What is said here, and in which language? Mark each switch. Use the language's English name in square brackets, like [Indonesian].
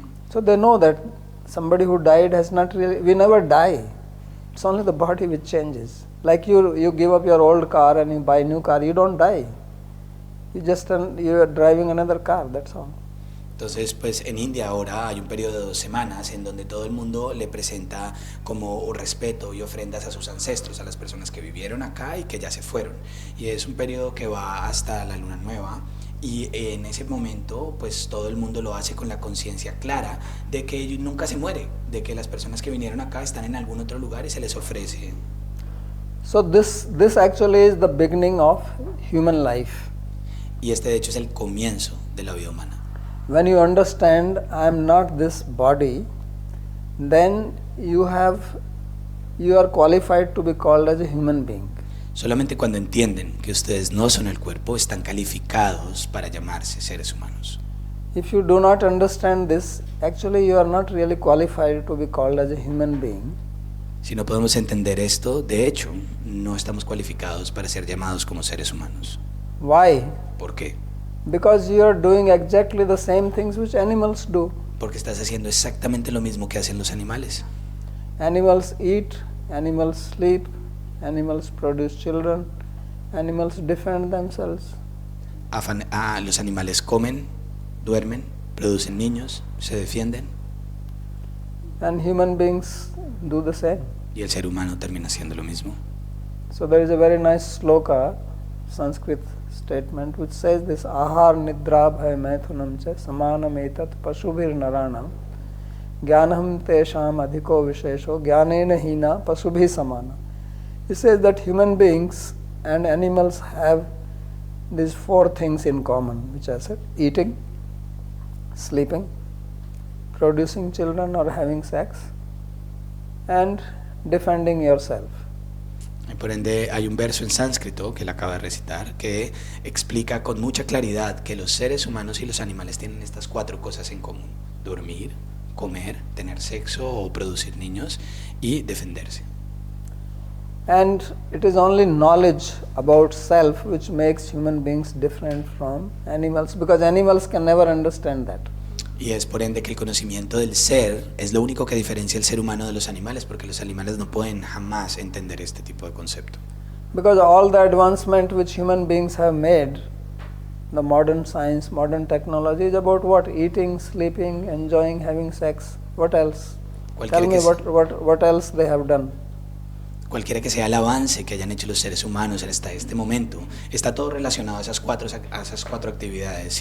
[English] So they know that somebody who died has not really, we never die. It's only the body which changes. Like you give up your old car and you buy a new car, you don't die. You are driving another car, that's all. [Spanish] Entonces, pues en India ahora hay un periodo de 2 semanas en donde todo el mundo le presenta como respeto y ofrendas a sus ancestros, a las personas que vivieron acá y que ya se fueron. Y es un periodo que va hasta la luna nueva. Y en ese momento, pues todo el mundo lo hace con la conciencia clara de que nunca se muere, de que las personas que vinieron acá están en algún otro lugar y se les ofrece. [English] So this actually is the beginning of human life. [Spanish] Y este de hecho es el comienzo de la vida humana. [English] When you understand I am not this body, then you are qualified to be called as a human being. [Spanish] Solamente cuando entienden que ustedes no son el cuerpo, están calificados para llamarse seres humanos. [English] If you do not understand this, actually you are not really qualified to be called as a human being. [Spanish] Si no podemos entender esto, de hecho, no estamos cualificados para ser llamados como seres humanos. [English] Why? [Spanish] ¿Por qué? [English] Because you are doing exactly the same things which animals do. [Spanish] Porque estás haciendo exactamente lo mismo que hacen los animales. [English] Animals eat, animals sleep, animals produce children, animals defend themselves. [Spanish] Los animales comen, duermen, producen niños, se defienden. [English] And human beings do the same. [Spanish] Y el ser humano termina haciendo lo mismo. [English] So there is a very nice sloka, Sanskrit statement which says this [Sanskrit] ahar nidra bhay maithunam cha samanam etat pasubhir naranam jnanam tesham adhiko vishesho jnanena hina pasubhi samana. [English] He says that human beings and animals have these four things in common, which I said: eating, sleeping, producing children or having sex, and defending yourself. [Spanish] Y por ende hay un verso en sánscrito que él acaba de recitar que explica con mucha claridad que los seres humanos y los animales tienen estas cuatro cosas en común: dormir, comer, tener sexo o producir niños y defenderse. [English] And it is only knowledge about self which makes human beings different from animals, because animals can never understand that. [Spanish] Y es por ende que el conocimiento del ser es lo único que diferencia el ser humano de los animales, porque los animales no pueden jamás entender este tipo de concepto. [English] Because all the advancement which human beings have made, the modern science, modern technology, is about what? Eating, sleeping, enjoying, having sex. What else? Tell me what else they have done. [Spanish] Cualquiera que sea el avance que hayan hecho los seres humanos hasta este momento, está todo relacionado a esas cuatro actividades.